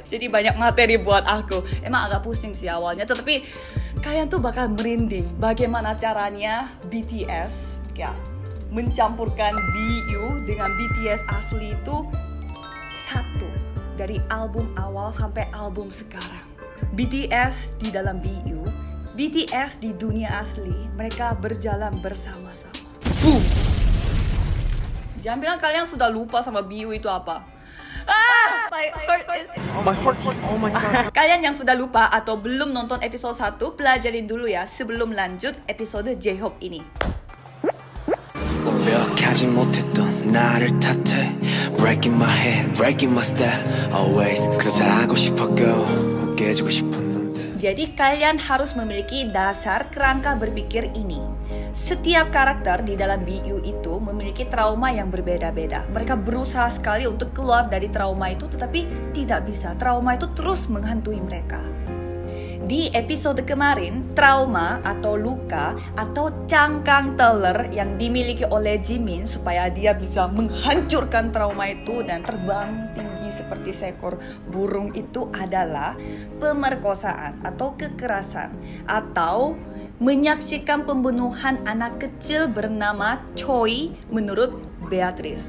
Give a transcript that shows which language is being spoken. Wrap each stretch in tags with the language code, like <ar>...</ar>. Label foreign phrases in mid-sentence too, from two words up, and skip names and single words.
<id>Jadi banyak materi buat aku. Emang agak pusing sih awalnya, tetapi kalian tuh bakal merinding bagaimana caranya BTS ya mencampurkan BU dengan BTS asli itu satu. Dari album awal sampai album sekarang. BTS di dalam BU, BTS di dunia asli, mereka berjalan bersama-sama. Boom! Jangan bilang kalian sudah lupa sama BU itu apa.</id> <en>My heart is oh my god.</en> <id>Kalian yang sudah lupa atau belum nonton episode 1, pelajarin dulu ya sebelum lanjut episode J-Hope ini.</id> <ko>완벽하지 못했던 나를 탓해</ko> <en>Breaking my head, breaking my step Always</en> <ko>그저 잘하고 싶었고 깨지고 싶었는데.</ko> <id>Jadi kalian harus memiliki dasar kerangka berpikir ini. Setiap karakter di dalam BU itu memiliki trauma yang berbeda-beda. Mereka berusaha sekali untuk keluar dari trauma itu, tetapi tidak bisa. Trauma itu terus menghantui mereka. Di episode kemarin, trauma atau luka atau cangkang teler yang dimiliki oleh Jimin supaya dia bisa menghancurkan trauma itu dan terbang tinggi seperti seekor burung itu adalah pemerkosaan atau kekerasan atau menyaksikan pembunuhan anak kecil bernama Choi menurut Beatrice.</id>